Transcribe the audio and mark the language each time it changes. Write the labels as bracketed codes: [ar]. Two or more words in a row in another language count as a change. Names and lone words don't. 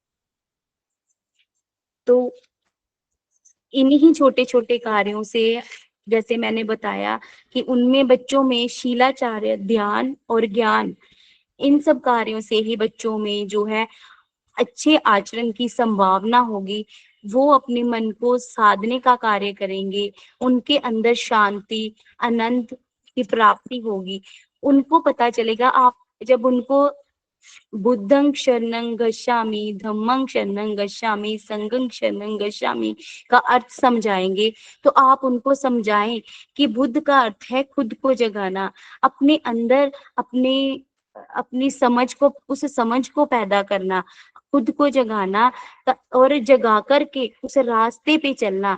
[hi] तो इन्हीं छोटे-छोटे कार्यों से जैसे मैंने बताया कि उनमें बच्चों में शीलाचार्य, ध्यान और ज्ञान इन सब कार्यों से ही बच्चों में जो है अच्छे आचरण की संभावना होगी, वो अपने मन को साधने का कार्य करेंगे, उनके अंदर शांति, आनंद की प्राप्ति होगी। उनको पता चलेगा, आप जब उनको [pi] बुद्धं शरणं गच्छामि, धम्मं शरणं गच्छामि, संघं शरणं गच्छामि [hi] का अर्थ समझाएँगे, तो आप उनको समझाएँ कि बुद्ध का अर्थ है खुद को जगाना, अपने अंदर अपनी समझ को, उस समझ को पैदा करना, खुद को जगाना और जगा कर के उस रास्ते पे चलना।